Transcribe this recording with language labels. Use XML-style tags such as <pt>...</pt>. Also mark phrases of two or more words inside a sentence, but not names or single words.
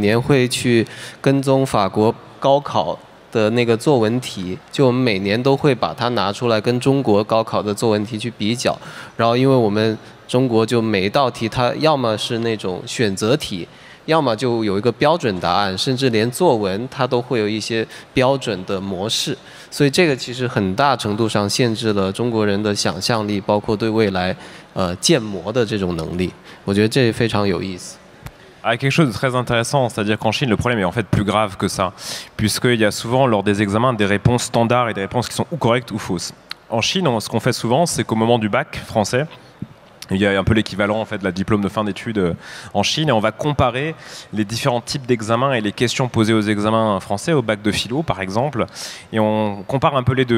<zh>年会去跟踪法国高考的那个作文题，就我们每年都会把它拿出来跟中国高考的作文题去比较，然后因为我们中国就每一道题它要么是那种选择题，要么就有一个标准答案，甚至连作文它都会有一些标准的模式，所以这个其实很大程度上限制了中国人的想象力，包括对未来建模的这种能力。我觉得这非常有意思。</zh> <fr>Ah, quelque chose de très intéressant, c'est-à-dire qu'en Chine, le problème est en fait plus grave que ça, puisqu'il y a souvent lors des examens des réponses standards et des réponses qui sont ou correctes ou fausses. En Chine, ce qu'on fait souvent, c'est qu'au moment du bac français, il y a un peu l'équivalent en fait de la diplôme de fin d'études en Chine et on va comparer les différents types d'examens et les questions posées aux examens français, au bac de philo par exemple, et on compare un peu les deux.</fr>